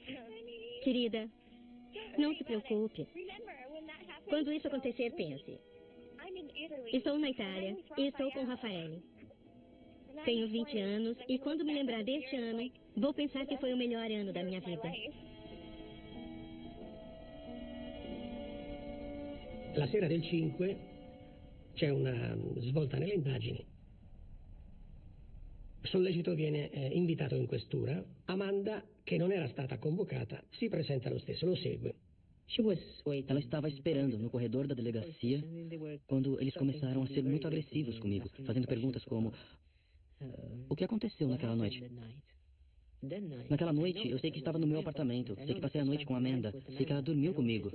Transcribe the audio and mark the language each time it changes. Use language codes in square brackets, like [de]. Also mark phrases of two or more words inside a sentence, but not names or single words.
[pt] Querida, não se preocupe. Quando isso acontecer, pense. Estou na Itália e estou com o Rafael. Tenho 20 anos e quando me lembrar deste ano, vou pensar que foi o melhor ano da minha vida. [it] La sera del 5 c'è una svolta nelle indagini. Sollecito viene invitato in questura. Amanda, che non era stata convocata, si presenta lo stesso, lo segue. [pt] Ela estava esperando no corredor da delegacia quando eles começaram a ser muito agressivos comigo, fazendo perguntas como: o que aconteceu naquela noite? Naquela noite, eu sei que estava no meu apartamento, sei que passei a noite com a Amanda, sei que ela dormiu comigo.